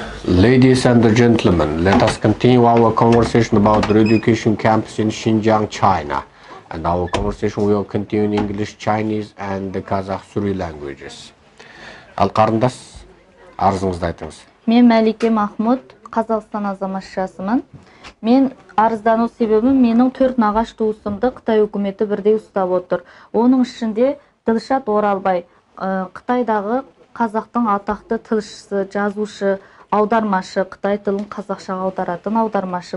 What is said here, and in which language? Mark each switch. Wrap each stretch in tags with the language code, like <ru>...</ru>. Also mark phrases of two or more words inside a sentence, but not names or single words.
<en>Ladies and gentlemen, let us continue our conversation about the education campus in Xinjiang, China. And our conversation will continue in English, Chinese, and the Kazakh Suri languages.</en> <kk>Ал қарындас, арызыңызды айтыңыз. Мен Мәлике Махмұт, Қазақстан азаматшасымын. Мен арыздану себебім менің 4 нағаш туысымды Қытай үкіметі бірдей ұстап отыр. Оның ішінде Дилшат Оралбай, Қытайдағы қазақтың атақты тілшісі, жазушы, аудармашы, Қытай тілін қазақшаға аударатын аудармашы.</kk>